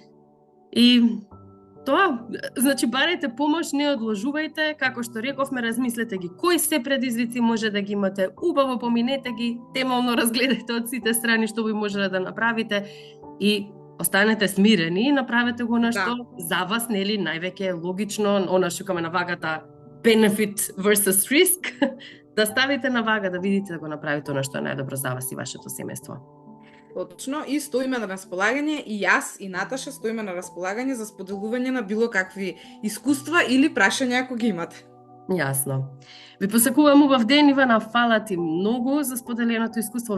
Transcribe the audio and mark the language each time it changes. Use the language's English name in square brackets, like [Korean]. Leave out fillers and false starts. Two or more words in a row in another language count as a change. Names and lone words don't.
[Macedonian] И тоа, значи, барајте помош, не одложувајте, како што рековме, размислете ги кои се предизвици може да ги имате, убаво поминете ги, темално разгледајте од сите страни што ви може да направите и останете смирени и направете го на што за вас, нели, највеќе е логично, она што каме на вагата [English] benefit versus risk, [Macedonian] да ставите на вага, да видите да го направите она што е најдобро за вас и вашето семејство. Точно, и стоиме на располагање, и јас и Наташа стоиме на располагање за споделување на било какви искуства или прашања ако ги имате. Јасно. Ви посакувам убав ден, Ивана, фала ти многу за споделеното искуство.